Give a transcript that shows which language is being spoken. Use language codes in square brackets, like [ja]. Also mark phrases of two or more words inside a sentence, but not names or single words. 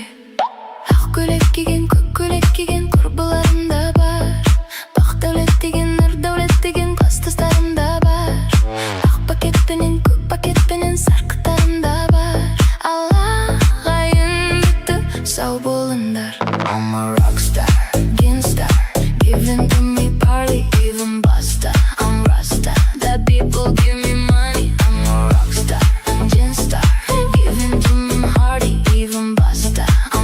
[kk] Ақ көйлек киген, көк көйлек киген құрбыларым да бар. Бақ дәулет деген, нұр дәулет деген кластастарым да бар. Ақ пакетпенен, көк пакетпенен сарқыттарым да бар. Аллағайын етті, сау болыңдар. [en] I'm a rockstar, gangsta, give them to me party, even basta. I'm Rasta, that people give me money. I'm a rockstar, I'm gangsta, give them to me hardy, even basta.